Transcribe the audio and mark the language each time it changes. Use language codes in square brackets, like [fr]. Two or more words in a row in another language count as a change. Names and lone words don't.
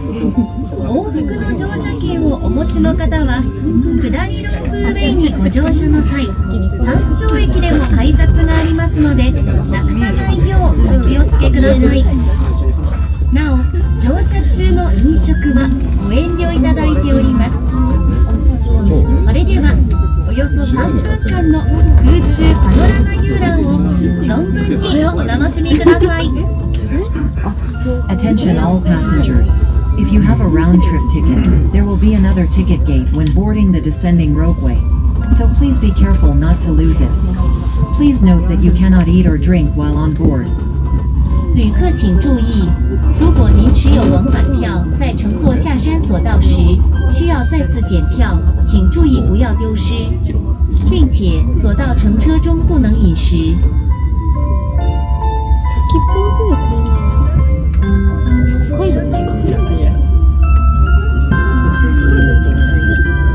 [ja] 往復の乗車券をお持ちの方は下りロープウェイにご乗車の際、山頂駅でも改札がありますので、なくさないようお気をつけください。なお、乗車中の飲食はご遠慮いただいております。それではおよそ3分間の空中パノラマ遊覧を存分にお楽しみください。 [en] Attention all passengers. If you have a round-trip ticket, there will be another ticket gate when boarding the descending ropeway. So please be careful not to lose it. Please note that you cannot eat or drink while on board. [zh] 旅客请注意，如果您持有往返票，在乘坐下山索道时需要再次检票，请注意不要丢失，并且索道乘车中不能饮食。 [ja] 先っぽの方にこれに北海道って感じやね。北海道ってかすぎる。